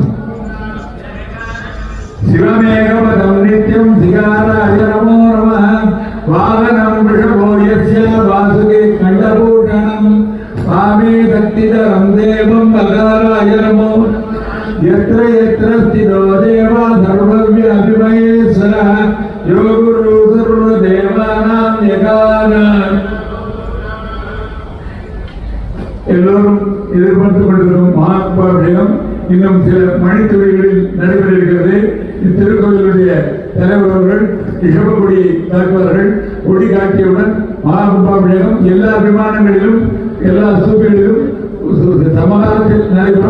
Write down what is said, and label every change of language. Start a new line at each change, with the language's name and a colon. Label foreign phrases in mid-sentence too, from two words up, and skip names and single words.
Sanskrit: शिवमेकपदं नित्यं शिखाराय नमो नमः वाहनं वृषभो यस्य वासुके खण्डभूषणं स्वामी शक्तिधरं देवं मकाराय नमो यत्र यत्र स्थितो देवा सर्वव्यापिमहेश्वरः यो गुरु सर्वदेवानां यकानां
Tamil: எல்லோரும் எதிர்பார்த்துக் கொண்டிருக்கும் மகாத்மாபிஷேகம் இன்னும் சில மணித்துறைகளில் நடைபெற இருக்கிறது. இத்திருக்கோயிலுடைய தலைவர் அவர்கள் ரிஷபகுடி தாக்குவார்கள். கொடி காட்டியவுடன் மகாகும்பாபிஷேகம் எல்லா விமானங்களிலும் எல்லா ஸ்தூபிகளிலும் சமகாலத்தில் நடைபெறும்.